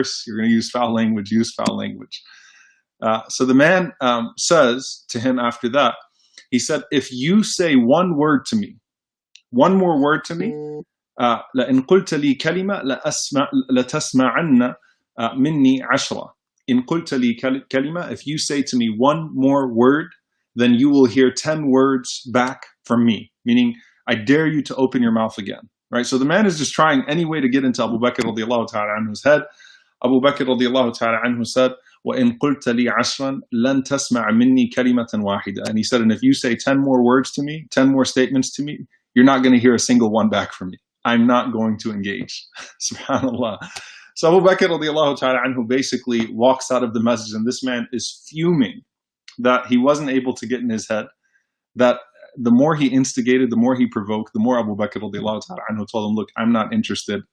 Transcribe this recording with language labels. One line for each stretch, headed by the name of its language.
English: You're going to use foul language. Use foul language. So the man says to him after that, he said, if you say one word to me, one more word to me,
Arabic: لَإِن قُلْتَ لِي كَلِمَةً لَتَسْمَعَنَّ مِنِّي عَشْرًا. إِن قُلْتَ لِي كَلِمَةً,
English: if you say to me one more word, then you will hear 10 words back from me, meaning I dare you to open your mouth again. Right? So the man is just trying any way to get into Abu Bakr radiallahu ta'ala anhu's head.
Arabic: Abu Bakr radiallahu ta'ala anhu said, وَإِن قُلْتَ لِي عَشْرًا لَن تَسْمَعَ مِنِّي كَلِمَةً وَاحِدًا.
English: And he said, and if you say 10 more words to me, 10 more statements to me, you're not going to hear a single one back from me. I'm not going to engage. Subhanallah. So Abu Bakr radiallahu ta'ala anhu basically walks out of the masjid, and this man is fuming that he wasn't able to get in his head, that the more he instigated, the more he provoked, the more Abu Bakr radiallahu ta'ala anhu told him, look, I'm not interested.